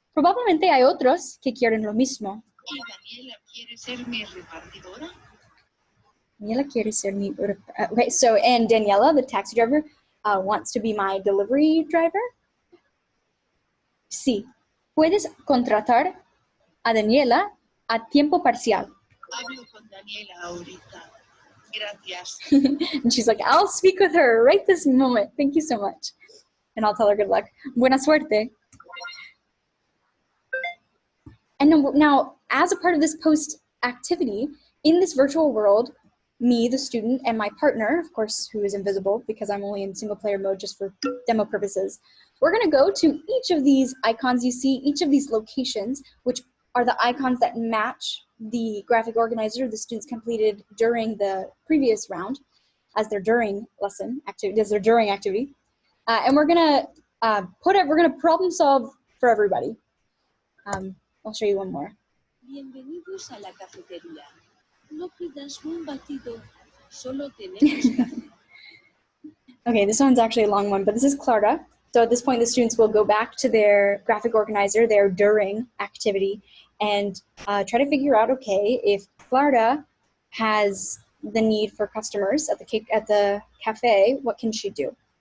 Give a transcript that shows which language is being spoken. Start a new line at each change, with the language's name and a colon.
Spanish: Probablemente hay otros que quieren lo mismo. ¿Y Daniela quiere ser mi repartidora? Daniela quiere ser mi...
English: Okay, so, and Daniela, the taxi driver, wants to be my delivery driver?
Spanish: Sí. Puedes contratar a Daniela a tiempo parcial. Hablo con Daniela ahorita. Gracias.
English: And she's like, I'll speak with her right this moment. Thank you so much. And I'll tell her good luck.
Spanish: Buena suerte.
English: And now, as a part of this post activity, in this virtual world, me, the student, and my partner, of course, who is invisible because I'm only in single player mode just for demo purposes, we're gonna go to each of these icons you see, each of these locations, which are the icons that match the graphic organizer the students completed during the previous round as their during lesson activity, as their during activity. And we're gonna we're gonna problem solve for everybody. I'll show you one more.
Spanish: Bienvenidos a la cafetería. No pidas un batido, solo tenemos café.
English: Okay, this one's actually a long one, but this is Clara. So at this point, the students will go back to their graphic organizer, their during activity, and try to figure out, okay, if Clara has the need for customers at the cafe, what can she do?